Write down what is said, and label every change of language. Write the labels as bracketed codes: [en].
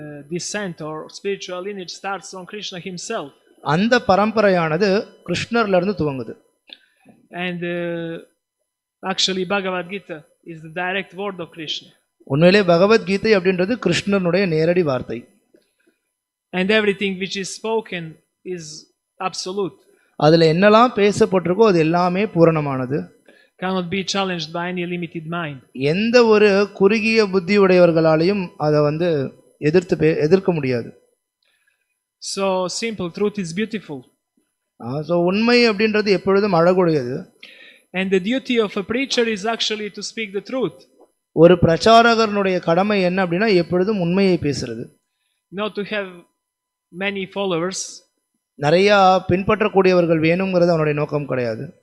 [en] descent or spiritual lineage starts from Krishna himself. [ta] அந்த பரம்பரையானது கிருஷ்ணர்ல இருந்து துவங்குது. [en] And actually Bhagavad Gita is the direct word of Krishna. [ta] உண்மையிலே பகவத்கீதை அப்படின்றது கிருஷ்ணனுடைய நேரடி வார்த்தை. [en] And everything which is spoken is absolute. [ta] அதுல என்னெல்லாம் பேசப்பட்டிருக்கோ அது எல்லாமே பூரணமானது. [en] Cannot be challenged by any limited mind. [ta] எந்த ஒரு குறுகிய புத்தி உடையவர்களாலையும் அதை எதிர்க்க முடியாது. [en] So simple truth is beautiful. [ta] So உண்மை அப்படின்றது எப்பொழுதும் அழகுடையது. [en] And the duty of a preacher is actually to speak the truth. [ta] ஒரு பிரச்சாரகனுடைய கடமை என்ன அப்படின்னா எப்பொழுதும் உண்மையை பேசுறது. [en] Not to have many followers. [ta] நிறைய பின்பற்றக்கூடியவர்கள் வேணுங்கிறது அவனுடைய நோக்கம் கிடையாது.